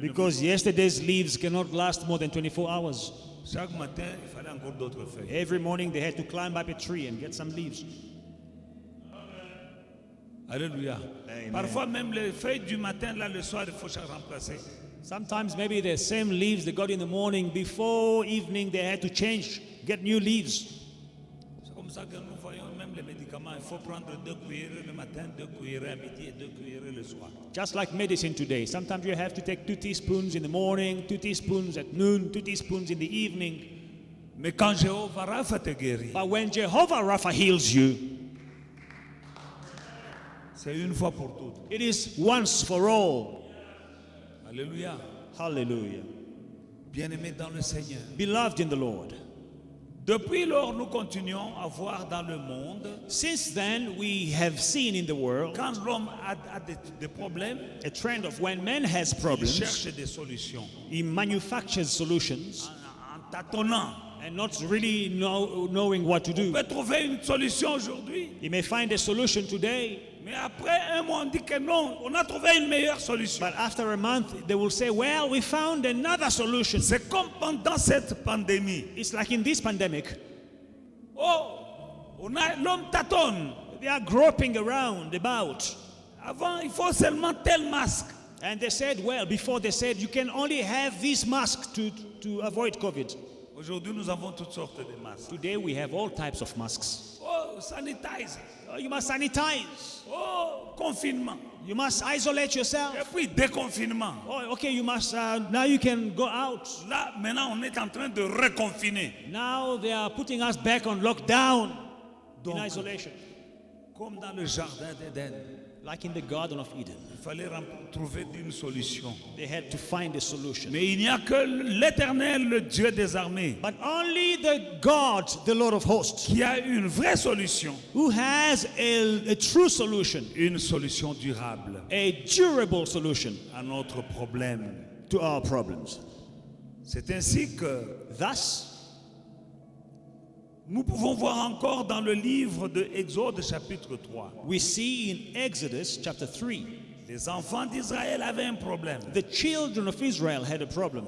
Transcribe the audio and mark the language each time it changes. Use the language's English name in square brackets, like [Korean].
[English] because yesterday's leaves cannot last more than 24 hours. [French] Chaque matin, il fallait encore d'autres feuilles. [English] Every morning they had to climb up a tree and get some leaves. [French] Alléluia. Amen. Parfois même les feuilles du matin, là le soir, il faut chaque remplacer. [English] Sometimes maybe the same leaves they got in the morning, before evening they had to change, get new leaves. [French] C'est comme ça que nous voyons même les médicaments. Il faut prendre 2 cuillerées le matin, 2 cuillerées à midi et 2 cuillerées le soir. [English] Just like medicine today. Sometimes you have to take 2 teaspoons in the morning, 2 teaspoons at noon, 2 teaspoons in the evening. [French] Mais quand Jéhovah Rapha te guérit, [English] But when Jehovah Rapha heals you, [French] c'est une fois pour toutes. [English] it is once for all. [French] Alléluia. [English] Hallelujah. [French] Bien-aimés dans le Seigneur. [English] Beloved in the Lord. [French] Depuis lors, nous continuons à voir dans le monde, [English] Since then, we have seen in the world [French] quand l'homme a des problèmes, [English] a trend of when man has [French] il [English] problems, [French] cherche des solutions. [English] he manufactures solutions [French] En tâtonnant. [English] and not really knowing what to [French] On [English] do. [French] peut trouver une solution aujourd'hui, [English] He may find a solution today, [French] mais après un mois, on dit que non, on a trouvé une meilleure solution. [English] but after a month, they will say, well, we found another solution. [French] C'est comme pendant cette pandémie. [English] It's like in this pandemic, [French] Oh, l'homme tâtonne. [English] they are groping around about. [French] Avant, il faut seulement tel masque. [English] And they said, well, before they said, you can only have this mask to avoid COVID. [French] Aujourd'hui, nous avons toutes sortes de masques. [English] Today, we have all types of masks. Oh, sanitize. Oh, you must sanitize. [French] Oh, confinement. [English] You must isolate yourself. [French] Et puis déconfinement. [English] Oh, okay, you must, now you can go out. [French] Là, maintenant, on est en train de reconfiner. [English] Now they are putting us back on lockdown, in [French] Donc, [English] isolation. [French] Comme dans le jardin d'Éden, [English] Like in the Garden of Eden. [French] il fallait trouver une solution. [English] They had to find a solution. [French] Mais il n'y a que l'Éternel, le Dieu des armées, [English] But only the God, the Lord of hosts, [French] qui a une vraie solution, [English] who has a true solution, [French] une solution durable [English] a durable solution [French] à notre problème. [English] to our problems. [French] C'est ainsi que [English] Thus, [French] nous pouvons voir encore dans le livre de Exode chapitre 3. [English] we see in Exodus chapter 3, [French] Les enfants d'Israël avaient un problème. [English] the children of Israel had a problem.